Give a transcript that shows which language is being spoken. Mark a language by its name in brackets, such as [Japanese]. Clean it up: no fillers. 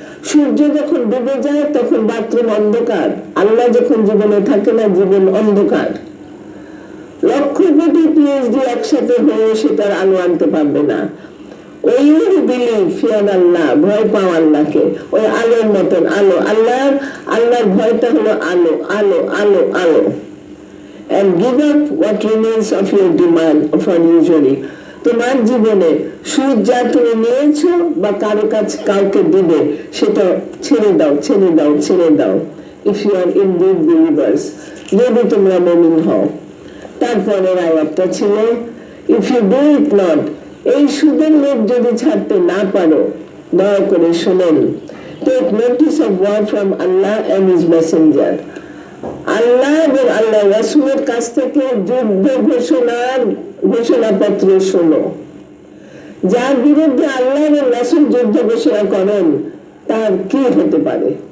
[Bangla] সূর্য যখন ডুবে যায় তখন বাথরুম অন্ধকার, আল্লাহ যখন জীবনে থাকে না, জীবন অন্ধকার। লক্ষ কোটি পিএইচডি একসাথে হয়ে সেটার আলো আনতে পারবে না। [English] ওই believe, fear Allah, [Bangla] ভয় পাও আল্লাহকে, ওই আলোর মতন আলো। আল্লাহর ভয়টা হলো আলো আলো আলো আলো। [English] And give up what remains of your demand of unusually. [Bangla] তোমার জীবনে সুদ যা তুমি নিয়েছো বা কারো কাছে কাউকে দিবে, সেটা ছেড়ে দাও ছেড়ে দাও ছেড়ে দাও। [English] If you are indeed believers, [Bangla] যদি তোমরা মুমিন হও। [English] তারপরের আয়াতটা ছিল, if you do it not, [Bangla] এই সুদের লোভ যদি ছাড়তে না পারো, দয়া করে শুনেন, [English] take notice of word from Allah and his messenger. [Bangla] আল্লাহ এবং আল্লাহ রাসূলের কাছ থেকে যুদ্ধ ঘোষণাপত্র শোনো। যার বিরুদ্ধে আল্লাহ এবং রাসূল যুদ্ধ ঘোষণা করেন, তার কি হতে পারে?